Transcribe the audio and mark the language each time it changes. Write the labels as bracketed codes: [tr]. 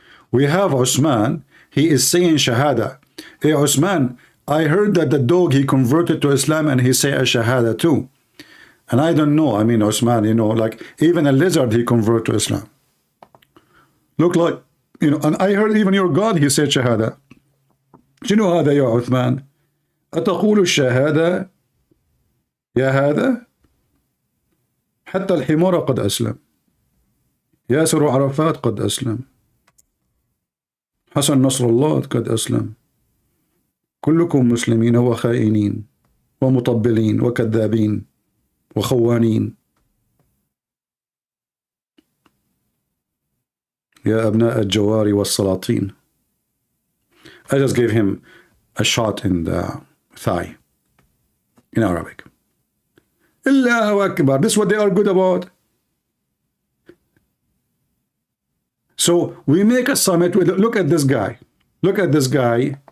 [en] We have Osman, he is saying Shahada. Hey Osman, I heard that the dog, he converted to Islam and he say a Shahada too. And I don't know, I mean Osman, you know, like even a lizard he convert to Islam. Look like, you know, and I heard even your God, he said Shahada. [ar] شنو هذا يا عثمان؟ أتقول الشهادة يا هذا؟ حتى الحمار قد أسلم. ياسر عرفات قد أسلم. حسن نصر الله قد أسلم. كلكم مسلمين وخائنين ومطبلين وكذابين وخوانين. يا أبناء الجوار والسلاطين. [en] I just gave him a shot in the thigh in Arabic. Allahu Akbar. This is what they are good about. So we make a summit with, look at this guy. Look at this guy.